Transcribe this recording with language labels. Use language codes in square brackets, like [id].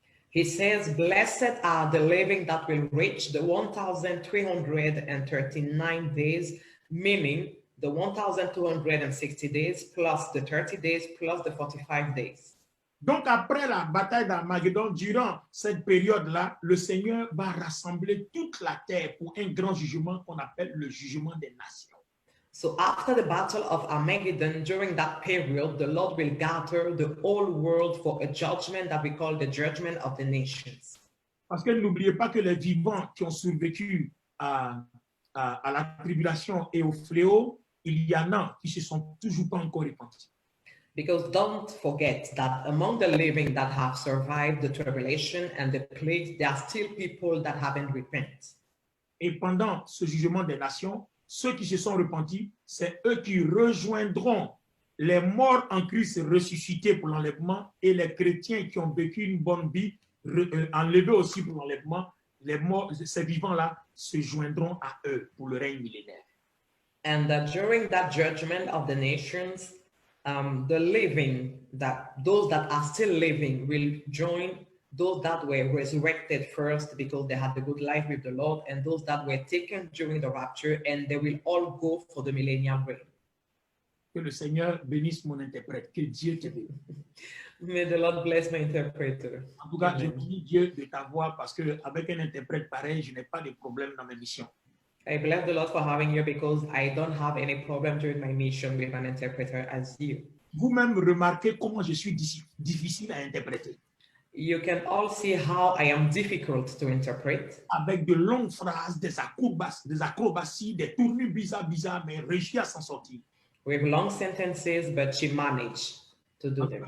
[en] he says, blessed are the living that will reach the 1,339 days, meaning the 1,260 days plus the 30 days plus the 45 days. [fr] Donc après la bataille d'Armageddon, durant cette période-là, le Seigneur va rassembler toute la terre pour un grand jugement qu'on appelle le jugement des nations. [en] So after the battle of Armageddon, during that period, the Lord will gather the whole world for a judgment that we call the judgment of the nations. [fr] Parce que n'oubliez pas que les vivants qui ont survécu à la tribulation et au fléau, il y en a qui se sont toujours pas encore repentis. [en] Because don't forget that among the living that have survived the tribulation and the plague, there are still people that haven't repented. [fr] Et pendant ce jugement des nations, ceux qui se sont repentis, c'est eux qui rejoindront les morts en Christ ressuscités pour l'enlèvement et les chrétiens qui ont vécu une bonne vie, enlevés aussi pour l'enlèvement. Les morts, ces vivants-là se joindront à eux pour le règne millénaire. [en] And during that judgment of the nations, the living, those that are still living will join those that were resurrected first because they had the good life with the Lord, and those that were taken during the rapture, and they will all go for the millennial reign. [fr] Que le Seigneur bénisse mon interprète. Que Dieu te bénisse. [en] May the Lord bless my interpreter. [fr] En tout cas, je bénis Dieu de t'avoir parce qu'avec un interprète pareil, je n'ai pas de problème dans mes missions. [en] I bless the Lord for having you because I don't have any problem during my mission with an interpreter as you. [fr] Vous-même remarquez comment je suis difficile à interpréter. [en] You can all see how I am difficult to interpret. [fr] Avec de longues phrases, des acrobaties, des tournures bizarres, mais réussi à s'en sortir. [en] With long sentences, but she managed to do them.